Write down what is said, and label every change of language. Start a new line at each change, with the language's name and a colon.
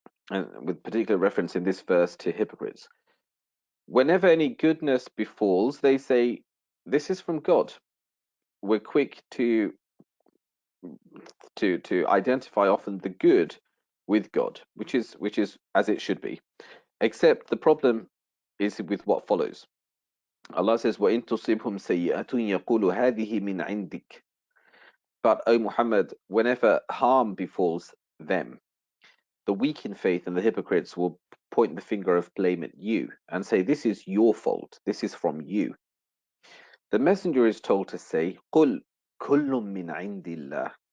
English: and with particular reference in this verse to hypocrites. Whenever any goodness befalls, they say, "This is from God." We're quick to identify often the good with God, which is as it should be. Except the problem is with what follows. Allah says,
Arabic: وَإِن تُصِبْهُمْ سَيِّئَةٌ يَقُولُ هَذِهِ مِنْ عِنْدِكَ.
English: But, O Muhammad, whenever harm befalls them, the weak in faith and the hypocrites will point the finger of blame at you and say, "This is your fault. This is from you." The messenger is told to say,
Arabic: قُلْ كُلٌّ مِّنْ عِنْدِ اللَّهِ.